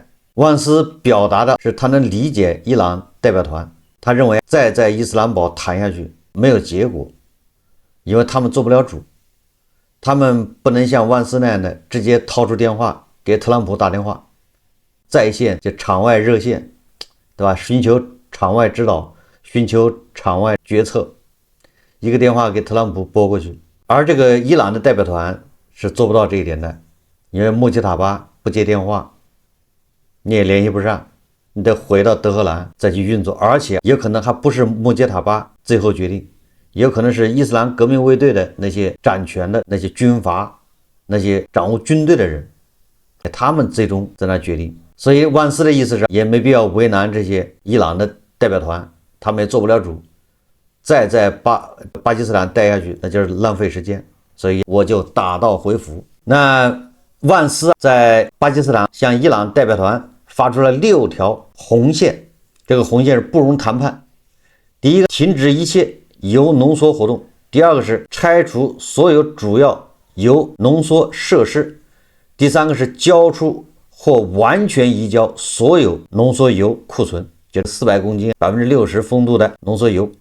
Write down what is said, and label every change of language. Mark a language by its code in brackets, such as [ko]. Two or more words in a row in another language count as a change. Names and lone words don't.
[zh] 萬斯表達的是他能理解伊朗代表團，他認為再在伊斯蘭堡談下去沒有結果，因為他們做不了主，他們不能像萬斯那樣的直接掏出電話給特朗普打電話，在線就場外熱線，對吧？尋求場外指導，尋求場外決策，一個電話給特朗普撥過去。而這個伊朗的代表團是做不到這一點的，因為穆吉塔巴不接電話，你也聯繫不上，你得回到德黑蘭再去運作，而且有可能還不是穆吉塔巴最後決定，也有可能是伊斯蘭革命衛隊的那些掌權的那些軍閥，那些掌握軍隊的人，他們最終在那決定。所以萬斯的意思是，也沒必要為難這些伊朗的代表團，他們也做不了主，再在巴基斯坦待下去，那就是浪費時間，所以我就打道回府。那萬斯在巴基斯坦向伊朗代表團發出了6條紅線，這個紅線是不容談判。第一個，停止一切鈾濃縮活動；第二個是拆除所有主要鈾濃縮設施；第三個是交出或完全移交所有濃縮鈾庫存，就是400公斤60%豐度的濃縮鈾。